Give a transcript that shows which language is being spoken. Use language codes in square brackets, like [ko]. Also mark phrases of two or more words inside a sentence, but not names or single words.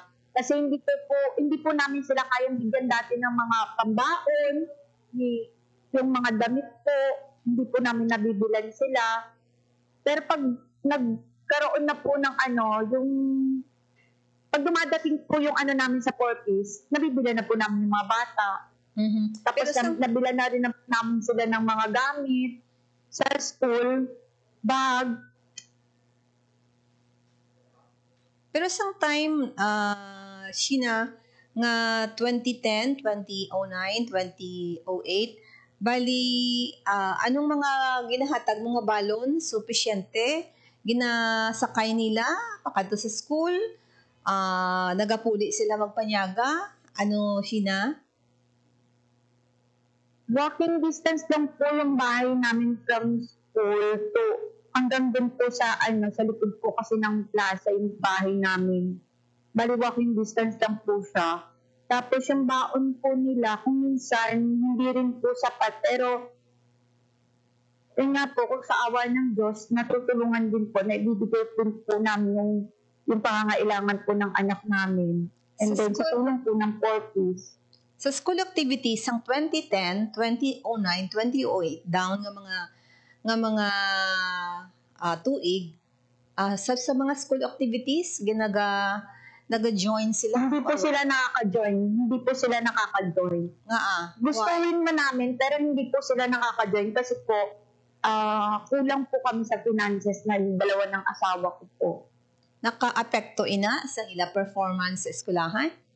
[tl] Kasi hindi po namin sila kayang bigyan dati ng mga pambaon, yung mga damit po, hindi po namin nabibilan sila. Pero pag nagkaroon na po ng yung pag dumadating po yung namin sa 4Ps, nabibila na po namin yung mga bata. Tapos nabila na rin namin sila ng mga gamit sa school, bag. [hil] Pero sang time, Sheena, nga 2010, 2009, 2008, bali, anong mga ginahatag mga balon? Sufisyente? Ginasakay nila? Pakadto sa school? Nagapuli sila magpanyaga? Ano, Sheena? [en] Walking distance [tl] lang po yung bahay namin from school to hanggang dun po sa sa likod po kasi ng plaza yung bahay namin. Bali [en] walking distance [tl] lang po siya. Tapos yung baon po nila, kung minsan hindi rin po sapat, pero yun nga po, kung sa awa ng Diyos, natutulungan din po, naibibigay po namin yung pangangailangan po ng anak namin. And Sa then sa tulong po ng Portis. [hil] Sa [en] school activities [hil] sang 2010, 2009, 2008 down nga mga tuig sa mga [en] school activities [hil] naga-join sila. [tl] Hindi po sila nakaka-join. Gustuin man namin pero hindi po sila nakaka-join kasi po kulang po kami sa finances na yung dalawa ng asawa ko po. [hil] Naka-apekto ina sa ila performance sa eskwelahan?